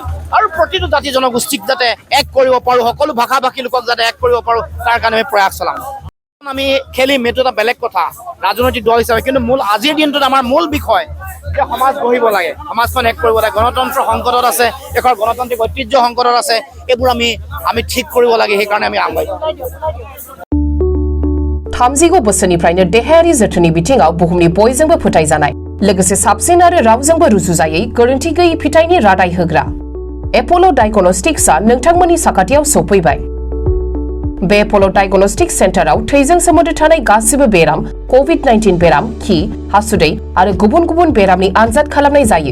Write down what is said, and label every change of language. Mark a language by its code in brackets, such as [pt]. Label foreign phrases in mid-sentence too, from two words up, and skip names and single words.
[as] আৰু প্ৰতিটো জাতি জনগোষ্ঠীক যাতে এক কৰিব পাৰোঁ, সকলো ভাষা ভাষী লোকক যাতে এক কৰিব পাৰোঁ, তাৰ কাৰণে আমি প্ৰয়াস চলাম। আমি খেলিম, এইটো এটা বেলেগ কথা ৰাজনৈতিক দল হিচাপে, কিন্তু আজিৰ দিনটোত আমাৰ মূল বিষয় যে সমাজ গঢ়িব লাগে, সমাজখন এক কৰিব লাগে। গণতন্ত্ৰ সংকটত আছে, দেশৰ গণতান্ত্ৰিক ঐতিহ্য সংকটত আছে। এইবোৰ আমি ঠিক কৰিব লাগে, সেইকাৰণে আমি আগবাঢ়িম। [brx] 30 बोसोरनिफ्रायनो देहायारि जोथोननि बिथिङाव बुहुमनि बयजोंबो फोथायजानाय, लोगोसे साबसिन आरो रावजोंबो रुजुजायै गोरोन्थि गैयै फिथाइनि रादाय होग्रा एप'ल' डायग्नोस्टिक्सआ नोंथांमोननि साखाथियाव सफैबाय। बे एप'ल' डायग्नोस्टिक्स सेन्टाराव थैजों सोमोन्दो थानाय गासिबो बेराम, कभिड-19 बेराम, खि, हासुदै आरो गुबुन गुबुन बेरामनि आनजाद खालामनाय जायो।